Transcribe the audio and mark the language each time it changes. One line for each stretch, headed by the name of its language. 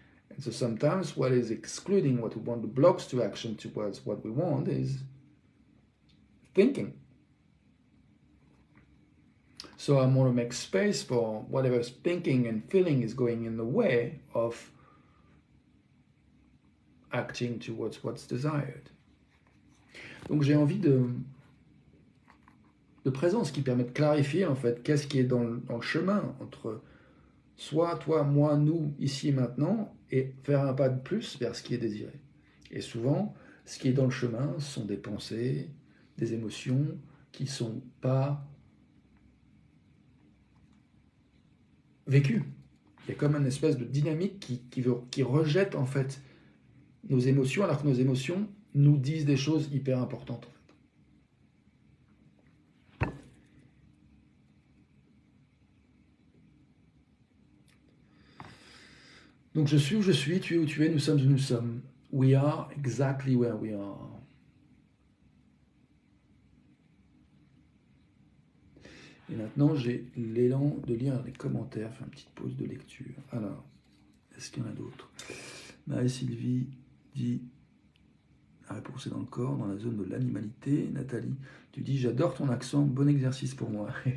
English: And so sometimes what is excluding what we want, the blocks to action towards what we want, is thinking. So I want to make space for whatever thinking and feeling is going in the way of acting towards what's desired.
French: Donc j'ai envie de présence qui permet de clarifier en fait qu'est-ce qui est dans le chemin entre soi, toi, moi, nous, ici et maintenant, et faire un pas de plus vers ce qui est désiré. Et souvent, ce qui est dans le chemin sont des pensées, des émotions qui ne sont pas vécues. Il y a comme une espèce de dynamique qui rejette en fait nos émotions, alors que nos émotions nous disent des choses hyper importantes. En fait. Donc je suis où je suis, tu es où tu es, nous sommes où nous sommes.
English: We are exactly where we are.
French: Et maintenant, j'ai l'élan de lire les commentaires, faire une petite pause de lecture. Alors, est-ce qu'il y en a d'autres? Marie-Sylvie dit, la réponse est dans le corps, dans la zone de l'animalité. Nathalie, tu dis, j'adore ton accent, bon exercice pour moi.